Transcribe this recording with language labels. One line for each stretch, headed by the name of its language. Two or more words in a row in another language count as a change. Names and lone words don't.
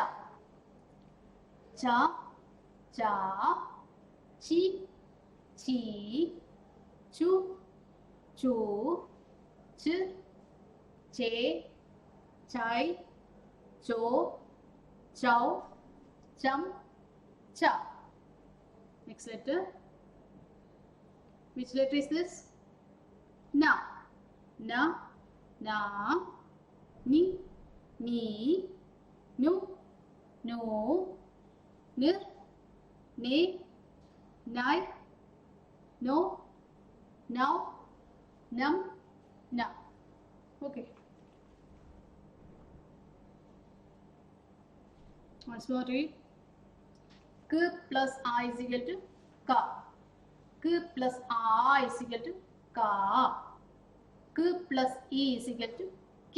English: Cha, cha, chi, chi, chu, chu, ch, che, chai, cho, chow, chum, cha. Next letter. Which letter is this? Na. Na, na, ni, ni, nu, no, nir, ne, nai, no, now, num, na. Okay. Once more read. K plus I is equal to ka. K plus A is equal to ka. K plus E is equal to ki.